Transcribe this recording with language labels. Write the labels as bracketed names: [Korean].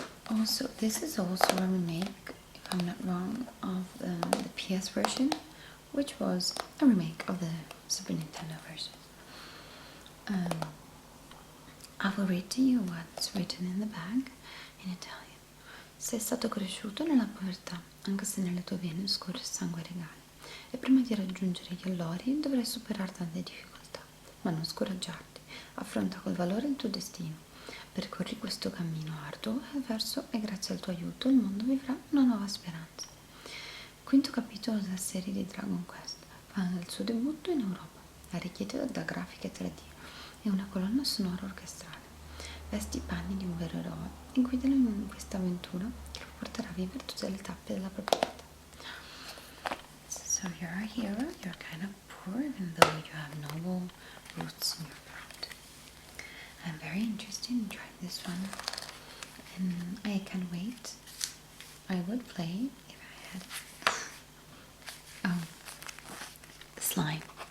[English] Also, this is also a remake, if I'm not wrong, of the PS version, which was a remake of the Super Nintendo version. I will read to you what's written in the bag in Italian. [Italian] Sei stato cresciuto nella povertà, anche se nelle tue vene scorre sangue regale, e prima di raggiungere gli allori dovrai superare tante difficoltà, ma non scoraggiarti, affronta col valore il tuo destino, percorri questo cammino arduo e grazie al tuo aiuto il mondo vivrà una nuova speranza. Quinto capitolo della serie di Dragon Quest fa il suo debutto in Europa, arricchito da grafiche 3D e una colonna sonora orchestrale. Vesti i panni di un vero eroe e guidalo in questa avventura che lo porterà a vivere tutte le tappe della propria vita. [English] So you're a hero, you're kind of poor even though you have noble roots in your blood. I'm very interested in trying this one, and I can't wait. I would play if I had slime.